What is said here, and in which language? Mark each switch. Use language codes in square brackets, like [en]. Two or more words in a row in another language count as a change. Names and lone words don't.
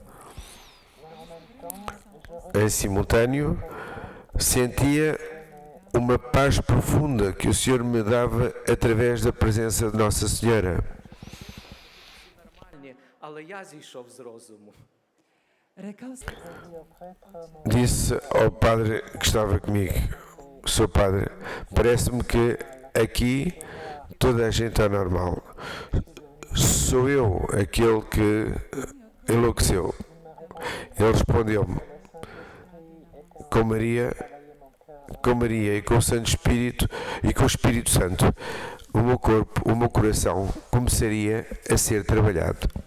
[pt] Em simultâneo, sentia uma paz profunda que o Senhor me dava através da presença de Nossa Senhora. [uk] Нормальні, але я зійшов з розуму. [hr] rekao sam [pt] Disse ao padre que estava comigo: Sr. Padre, parece-me que aqui toda a gente é normal. Sou eu aquele que enlouqueceu. Ele respondeu-me: com Maria e com o Santo Espírito e com o Espírito Santo, o meu corpo, o meu coração começaria a ser trabalhado.